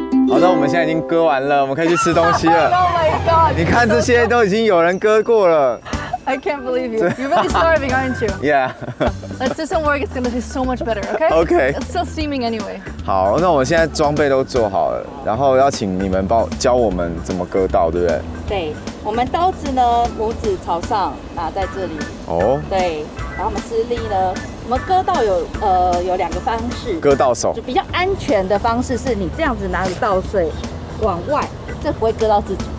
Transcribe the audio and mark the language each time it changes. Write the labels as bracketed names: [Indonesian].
[Chinese] 好的，我们现在已经割完了，我们可以去吃东西了。 [English] Oh my god! [Chinese] 你看这些都已经有人割过了。 [English] I can't believe you. You're really starving, aren't you? Yeah. Let's do some work. It's gonna taste so much better. Okay? Okay. It's still steaming anyway. [Chinese] 好，那我们现在装备都做好了，然后要请你们教我们怎么割稻，对不对？对，我们刀子呢，拇指朝上拿在这里。哦，对，然后我们施力呢，我们割稻有2个方式。割稻手就。比较安全的方式是你这样子拿着稻穗往外，这不会割到自己。